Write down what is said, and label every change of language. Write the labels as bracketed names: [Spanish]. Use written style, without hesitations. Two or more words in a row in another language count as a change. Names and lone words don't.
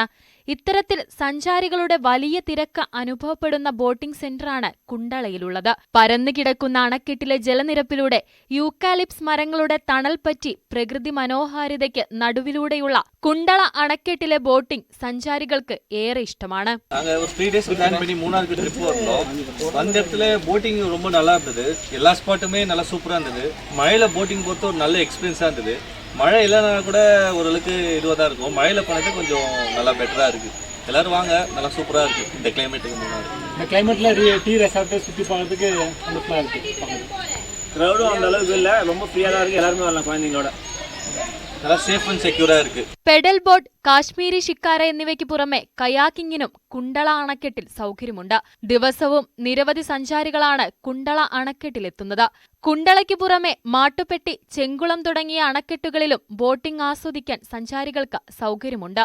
[Malayalam] ഇത്തരത്തിൽ സഞ്ചാരികളുടെ വലിയ തിരക്ക് അനുഭവപ്പെടുന്ന ബോട്ടിംഗ് സെന്ററാണ് കുണ്ടളയിലുള്ളത്. പരന്നു കിടക്കുന്ന അണക്കെട്ടിലെ ജലനിരപ്പിലൂടെ യൂക്കാലിപ്സ് മരങ്ങളുടെ തണൽ പറ്റി പ്രകൃതി മനോഹാരിതയ്ക്ക് നടുവിലൂടെയുള്ള കുണ്ടള അണക്കെട്ടിലെ ബോട്ടിംഗ് സഞ്ചാരികൾക്ക് ഏറെ ഇഷ്ടമാണ്. [Tamil] எல்லா ஸ்பாட்டுமே நல்லா சூப்பராக இருந்தது. மழையில் போட்டிங் பொறுத்த ஒரு நல்ல எக்ஸ்பீரியன்ஸாக இருந்தது. மழை இல்லைனா கூட ஓரளவுக்கு இதுவாக தான் இருக்கும். மழையில் போனது கொஞ்சம் நல்லா பெட்டராக இருக்குது. எல்லோரும் வாங்க, நல்லா சூப்பராக இருக்குது இந்த கிளைமேட்டுக்கு முன்னாடி. இந்த கிளைமேட்டில் டீ ரெசார்ட்டு சுற்றி பார்க்கறதுக்கு சந்தோஷமாக இருக்குது. க்ரௌடும் அந்த அளவுக்கு இல்லை, ரொம்ப ஃப்ரீயாக தான் இருக்குது. எல்லாருமே வரலாம் குழந்தைங்களோட. [Malayalam] നല്ല [English] safe and secure [Malayalam] ആയിരിക്കും. പെഡൽ ബോട്ട്, കാശ്മീരി ഷിക്കാര എന്നിവയ്ക്ക് പുറമെ കയാക്കിങ്ങിനും കുണ്ടള അണക്കെട്ടിൽ സൗകര്യമുണ്ട്. ദിവസവും നിരവധി സഞ്ചാരികളാണ് കുണ്ടള അണക്കെട്ടിലെത്തുന്നത്. കുണ്ടളയ്ക്ക് പുറമെ മാട്ടുപ്പെട്ടി, ചെങ്കുളം തുടങ്ങിയ അണക്കെട്ടുകളിലും ബോട്ടിംഗ് ആസ്വദിക്കാൻ സഞ്ചാരികൾക്ക് സൗകര്യമുണ്ട്.